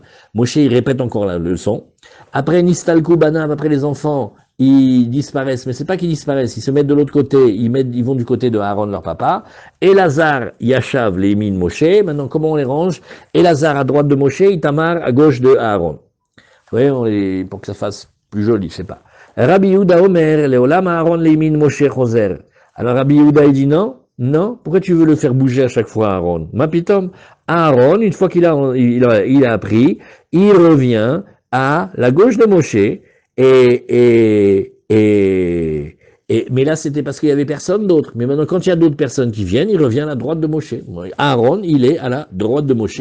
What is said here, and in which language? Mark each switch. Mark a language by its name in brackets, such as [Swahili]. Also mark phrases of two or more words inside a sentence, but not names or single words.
[French] Moshe, il répète encore la leçon. Après [Hebrew] נסתלקו בניו, [French] après les enfants, ils disparaissent, mais c'est pas qu'ils disparaissent, ils se mettent de l'autre côté, ils vont du côté de Aaron, leur papa. [Hebrew] אלעזר ישב לימין משה. [French] Maintenant, comment on les range? Elazar à droite de Moshe, Itamar à gauche de Aaron. Vous voyez, pour que ça fasse plus joli, je sais pas. [Hebrew] רבי יהודה אומר לעולם אהרן לימין משה חוזר. [French] Alors Rabbi Yehuda, il dit non, pourquoi tu veux le faire bouger à chaque fois, Aaron? Mapitom, Aaron, une fois qu'il a appris, il revient à la gauche de Moshe, mais là, c'était parce qu'il y avait personne d'autre. Mais maintenant, quand il y a d'autres personnes qui viennent, il revient à la droite de Moshe. Aaron, il est à la droite de Moshe.